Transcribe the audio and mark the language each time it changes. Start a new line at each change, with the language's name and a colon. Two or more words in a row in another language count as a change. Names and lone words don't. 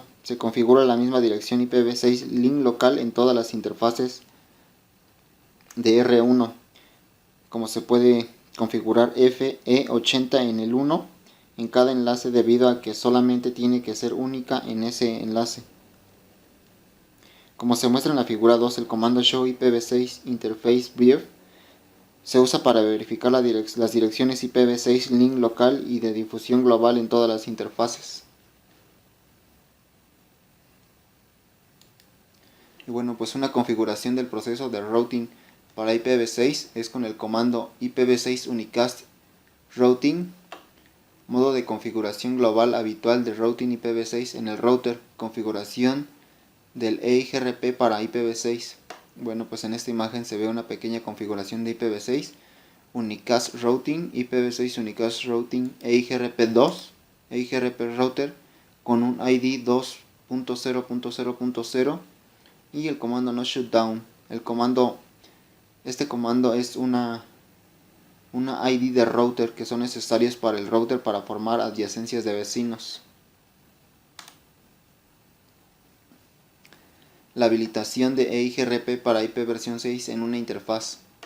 Spanish: Se configura la misma dirección IPv6
English: link local
Spanish: en todas las interfaces de R1. Como se puede configurar FE80 en el 1 en cada enlace debido a que solamente tiene que ser única en ese enlace. Como se muestra en la figura 2, el comando
English: show IPv6 interface brief
Spanish: se usa para verificar las direcciones IPv6
English: link local
Spanish: y de difusión global en todas las interfaces. Y bueno, pues una configuración del proceso de routing para IPv6 es con el comando
English: IPv6 unicast routing,
Spanish: modo de configuración global habitual de routing IPv6 en el router, configuración del EIGRP para IPv6. Bueno, pues en esta imagen se ve una pequeña configuración de IPv6,
English: unicast routing, IPv6 unicast routing,
Spanish: EIGRP2, EIGRP router con un ID 2.0.0.0 y el comando
English: no shutdown.
Spanish: Este comando es una ID de router que son necesarias para el router para formar adyacencias de vecinos. La habilitación de EIGRP para IP versión 6 en una interfaz.